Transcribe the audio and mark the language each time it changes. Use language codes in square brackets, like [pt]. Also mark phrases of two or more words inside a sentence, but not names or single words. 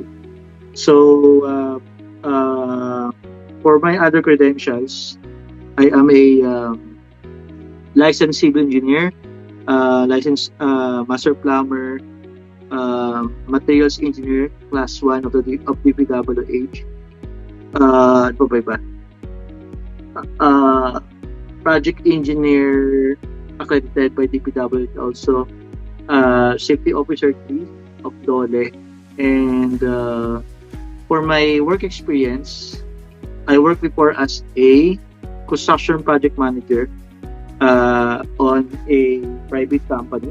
[en] So for my other credentials, I am a licensed civil engineer, licensed master plumber, materials engineer class 1 of DPWH. [tl] Ano pa ba iba? [en] Project engineer accredited by DPWH also. Safety officer 3 of DOLE. And for my work experience, I worked before as a construction project manager on a private company.